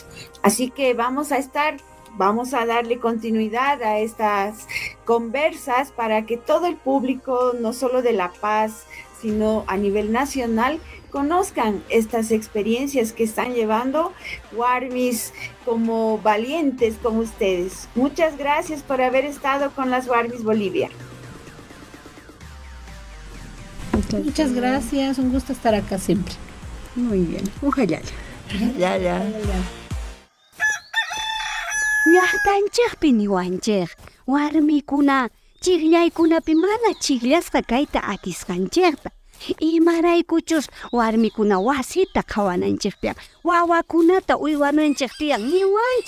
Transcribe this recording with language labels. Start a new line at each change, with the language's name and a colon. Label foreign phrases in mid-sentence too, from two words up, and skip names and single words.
Spanish: Así que vamos a darle continuidad a estas conversas para que todo el público, no solo de La Paz, sino a nivel nacional, conozcan estas experiencias que están llevando Warmis como valientes como ustedes. Muchas gracias por haber estado con las Warmis Bolivia. Muchas gracias, un gusto estar acá siempre. Muy bien, un jayaya. Ya.
Quechua: Llaqtanchikpi niwanchik, warmikuna chiqllaykunapi mana chiqllasqa kayta atisqanchikta. Imaraykuchus warmikuna wasita qhawananchikpiqa wawakunata uywananchiktiyan niwanchik.